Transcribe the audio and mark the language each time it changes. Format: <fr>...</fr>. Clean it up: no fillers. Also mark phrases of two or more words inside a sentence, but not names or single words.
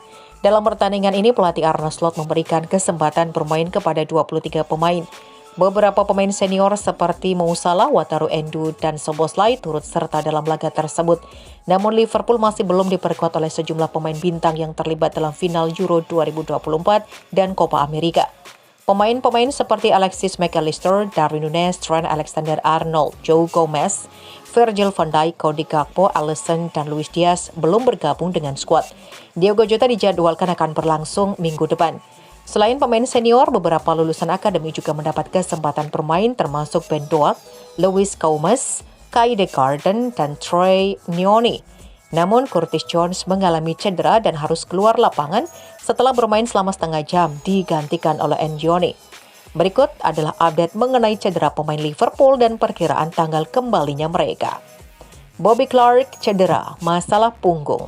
<id>Dalam pertandingan ini, pelatih Arne Slot memberikan kesempatan bermain kepada 23 pemain. Beberapa pemain senior seperti Mo Salah, Wataru Endo, dan Szoboszlai turut serta dalam laga tersebut. Namun Liverpool masih belum diperkuat oleh sejumlah pemain bintang yang terlibat dalam final Euro 2024 dan Copa America. Pemain-pemain seperti Alexis McAllister, Darwin Núñez, Trent Alexander-Arnold, Joe Gomez, Virgil van Dijk, Cody Gakpo, Alisson, dan Luis Diaz belum bergabung dengan skuad. Diogo Jota dijadwalkan akan berlangsung minggu depan. Selain pemain senior, beberapa lulusan akademi juga mendapat kesempatan bermain termasuk Ben Doak, Louis Gomez, Kai De Garden, dan Troy Nioni. Namun Curtis Jones mengalami cedera dan harus keluar lapangan setelah bermain selama setengah jam digantikan oleh Ndioni. Berikut adalah update mengenai cedera pemain Liverpool dan perkiraan tanggal kembalinya mereka. Bobby Clark cedera, masalah punggung.</id>